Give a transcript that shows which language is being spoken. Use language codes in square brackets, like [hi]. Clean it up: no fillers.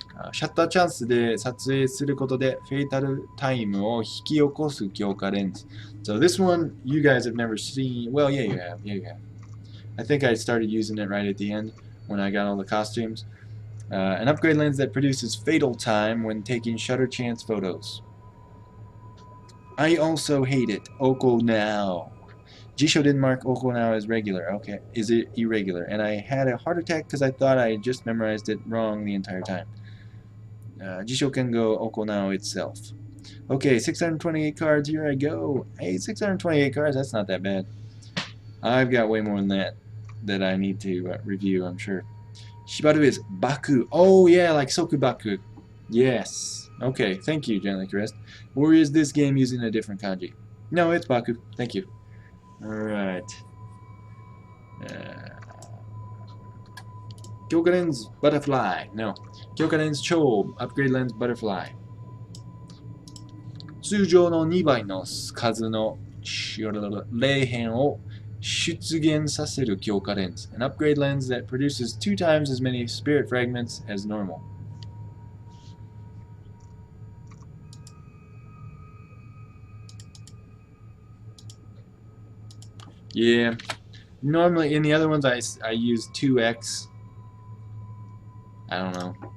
[ja] シャッターチャンスで撮影することでフェイタルタイムを引き起こす強化レンズ。 [en] So this one you guys have never seen. Well, yeah, you have. Yeah, you have. I think I started using it right at the end when I got all the costumes. An upgrade lens that produces fatal time when taking shutter chance photos. I also hate it. Oko now. Jisho didn't mark Oko now as regular. Okay, is it irregular? And I had a heart attack because I thought I just memorized it wrong the entire time. Jisho can go Oko now itself. Okay, 628 cards, here I go. Hey, 628 cards, that's not that bad. I've got way more than that I need to review, I'm sure. Shibaru is Baku. Oh yeah, like Sokubaku. Yes. Okay, thank you, Gently Caressed. Or is this game using a different kanji? No, it's Baku. Thank you. Alright. Kyoka Lens Butterfly. No. Kyoka Lens Cho. Upgrade Lens Butterfly. [ja] 通常の2倍の数の霊変を出現させる強化レンズ。 [en] An upgrade lens that produces 2 times as many spirit fragments as normal. Yeah. Normally, in the other ones, I use 2x. I don't know.